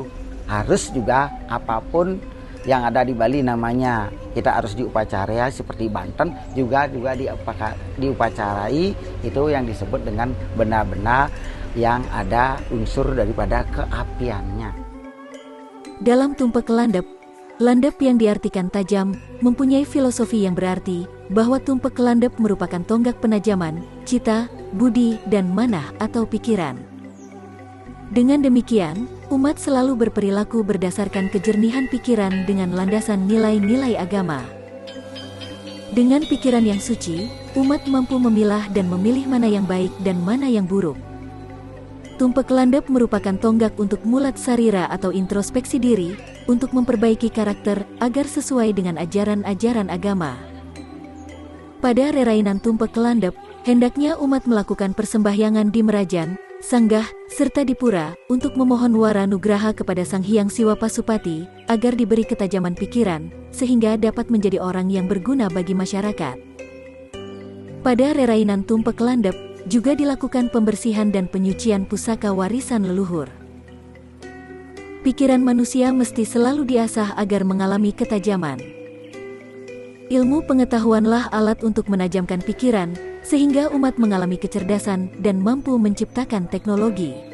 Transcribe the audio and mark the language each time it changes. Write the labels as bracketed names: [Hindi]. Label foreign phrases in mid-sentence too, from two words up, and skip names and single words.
[Indonesian] Harus juga apapun yang ada di Bali namanya kita harus diupacarai, seperti Banten juga diupacarai, itu yang disebut dengan benda-benda yang ada unsur daripada keapiannya. Dalam tumpek landep, landep yang diartikan tajam mempunyai filosofi yang berarti bahwa tumpek landep merupakan tonggak penajaman, cita, budi, dan manah atau pikiran. Dengan demikian, umat selalu berperilaku berdasarkan kejernihan pikiran dengan landasan nilai-nilai agama. Dengan pikiran yang suci, umat mampu memilah dan memilih mana yang baik dan mana yang buruk. Tumpek landep merupakan tonggak untuk [Balinese] mulat sarira [Indonesian] atau introspeksi diri, untuk memperbaiki karakter agar sesuai dengan ajaran-ajaran agama. Pada rerainan tumpek landep, hendaknya umat melakukan persembahyangan di Merajan, Sanggah, serta di Pura, untuk memohon [Balinese] wara nugraha [Indonesian] kepada Sang Hyang Siwa Pasupati, agar diberi ketajaman pikiran, sehingga dapat menjadi orang yang berguna bagi masyarakat. Pada rerainan tumpek landep, juga dilakukan pembersihan dan penyucian pusaka warisan leluhur. Pikiran manusia mesti selalu diasah agar mengalami ketajaman. Ilmu pengetahuanlah alat untuk menajamkan pikiran, sehingga umat mengalami kecerdasan dan mampu menciptakan teknologi.